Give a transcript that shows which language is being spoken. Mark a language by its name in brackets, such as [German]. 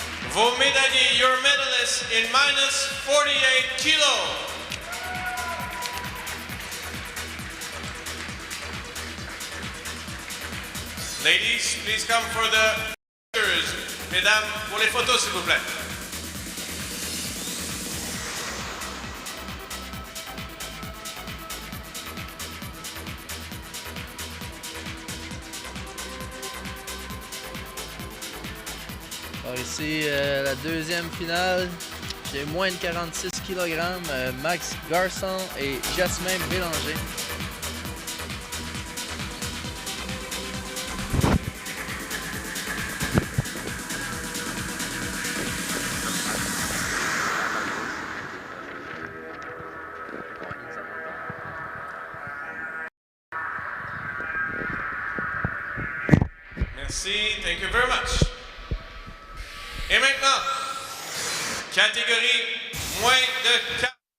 [French] Vos médaillés, [English] your medalists in minus 48 kilos. Ladies, please come for the pictures. [French] Mesdames, pour les photos, s'il vous plaît. Alors ici, la deuxième finale, j'ai moins de 46 kg, Max Garçon et Jasmin Bélanger. [English] Merci, thank you very much. [French] Et maintenant, catégorie moins de 4.